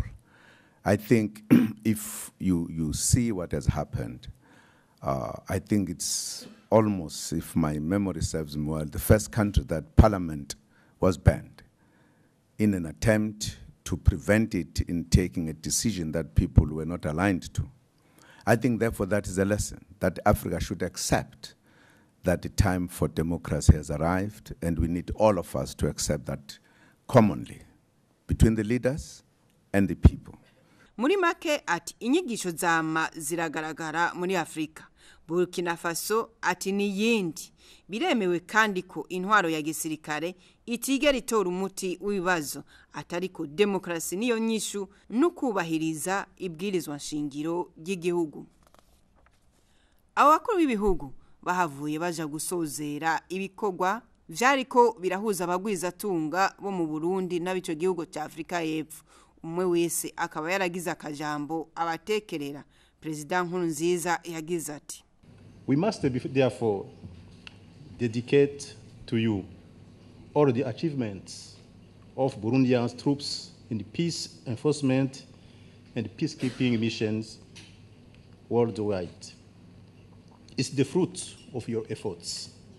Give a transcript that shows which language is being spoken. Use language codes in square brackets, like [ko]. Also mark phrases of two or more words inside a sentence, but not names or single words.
[en] I think if you see what has happened, I think it's almost, if my memory serves me well, the first country that parliament was banned in an attempt to prevent it in taking a decision that people were not aligned to. I think, therefore, that is a lesson that Africa should accept, that the time for democracy has arrived, and we need all of us to accept that commonly between the leaders and the people. [rn] Muri make ati inyigisho zama ziragaragara muri Afrika. Burkina Faso ati niyindi. Biremewe kandi ko intwaro ya gisirikare itigera itora umuti w'ibibazo, atariko demokrasi niyo nyishu n'ukubahiriza ibwirizwa nshingiro ry'igihugu. Abakuru b'ibihugu bahavuye baja gusozera ibikorwa vyariko birahuza abagwiza tunga bo mu Burundi n'abico gihugu cya Afrika y'Epfo. Umwe wese akaba yaragize akajambo abatekerera. President Nkurunziza yagize ati [en] we must therefore dedicate to you all the achievements of Burundian troops in the peace enforcement and peacekeeping missions worldwide. It's the fruit of your efforts.